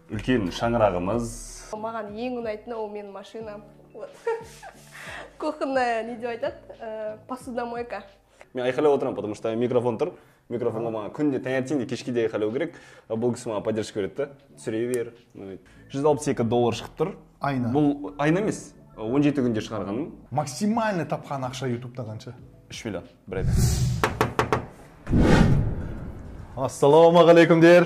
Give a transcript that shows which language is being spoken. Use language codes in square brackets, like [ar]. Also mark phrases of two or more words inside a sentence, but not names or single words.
[kk] үлкен шаңырағымыз. Маған ең ұнайтыны ол менің машинам. Кухонная, не деп айтады, посудомойка. Мен айқайлап отырамын, [ru] потому что [kk] микрофон тұр. Микрофонға маған күнде таңертең де кешке де айқайлау керек. Бұл кісі маған поддержка береді. Түсіре бер. $162 шығып тұр. Айна. Бұл айна емес. 17 күнде шығарғаным. Максимальный тапқан ақша ютубта қанша? 3 миллион. Бір айда. Ассалаумағалейкумдер.